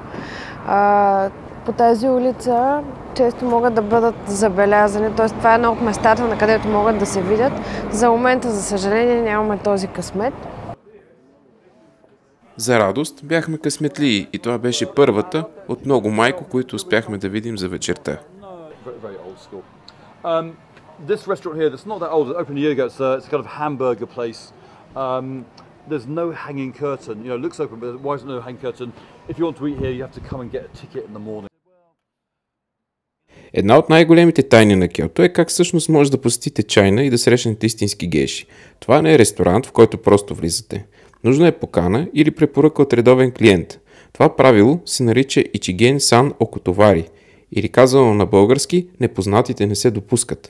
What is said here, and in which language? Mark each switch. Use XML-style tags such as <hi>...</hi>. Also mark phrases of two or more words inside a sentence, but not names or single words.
<bg>По тази улица често могат да бъдат забелязани, т.е. това е едно от местата, на където могат да се видят. За момента, за съжаление, нямаме този късмет. За радост бяхме късметлии и това беше първата от много майко, които успяхме да видим за вечерта.</bg> <en>This restaurant here, that's not that old, it opened a year ago, it's a kind of hamburger place. There's no hanging curtain, you know, it looks open, but why is there no hanging curtain? If you want to eat here, you have to come and get a ticket in the morning.</en> <bg>Една от най-големите тайни на Киото е как всъщност може да посетите чайна и да срещнете истински гейши. Това не е ресторант, в който просто влизате. Нужна е покана или препоръка от редовен клиент. Това правило се нарича</bg> <ja>一見さん お断り,</ja> <bg>или казано на български, непознатите не се допускат.</bg>